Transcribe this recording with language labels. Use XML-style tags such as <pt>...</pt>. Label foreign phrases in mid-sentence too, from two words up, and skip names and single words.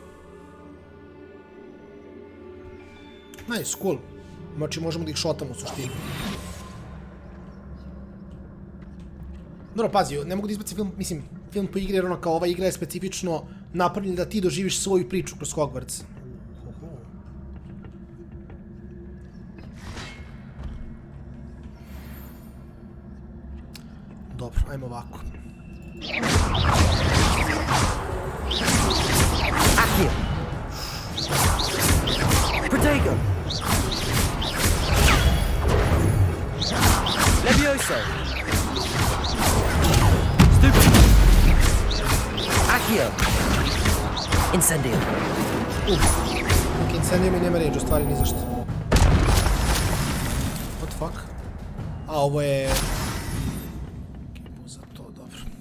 <en>Nice, cool.</en> <sr>Znači možemo da ih šotamo u suštini. Dobro, pazi, ne mogu da izbacim film, mislim, film po igri jer ono kao ova igra je specifično napravljena da ti doživiš svoju priču kroz Hogwarts. Dobro, ajmo ovako. Accio. Protego. Levioso. Stupid. Accio. Incendio. Ok, incendio mi nema ređu, stvari ni zašto.</sr> <en>What the fuck? A,</en> <sr>ovo je... za to, dobro.</sr>